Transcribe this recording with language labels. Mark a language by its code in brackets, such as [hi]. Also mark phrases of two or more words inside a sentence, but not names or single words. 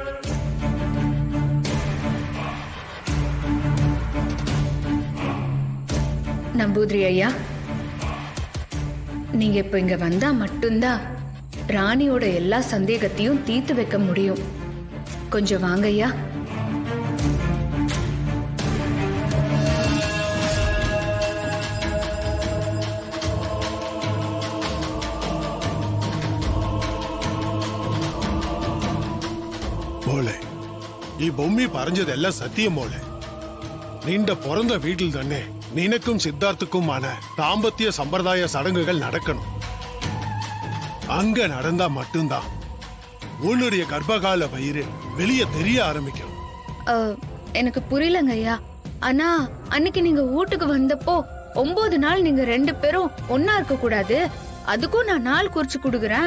[ta] நம்பூதிரி ஐயா, நீங்க இப்ப இங்க வந்தா மட்டும்தான் ராணியோட எல்லா சந்தேகத்தையும் தீர்த்து வைக்க முடியும். கொஞ்சம் வாங்க ஐயா. [ml] മോളെ, ഈ ഭൂമി പറഞ്ഞതെല്ലാം സത്യം മോളെ. നിന്റെ പിറന്ന വീട്ടിൽ തന്നെ നിനക്കും സിദ്ധാർത്ഥക്കുമാണ് ദാമ്പത്യ സമ്പ്രദായ ചടങ്ങുകൾ നടക്കണം. [ta] அங்க நடந்தா மட்டும்தான் உன்னுடைய கர்ப்பகால வயிறு வெளியே தெரிய ஆரம்பிக்கும். எனக்கு புரியலங்க ஐயா. ஆனா அன்னைக்கு நீங்க வீட்டுக்கு வந்தப்போ 9 நாள் நீங்க 2 பேரும் ஒன்னா இருக்க கூடாது, அதுக்கும் நான் நாள் குறிச்சு கொடுக்கறேன்.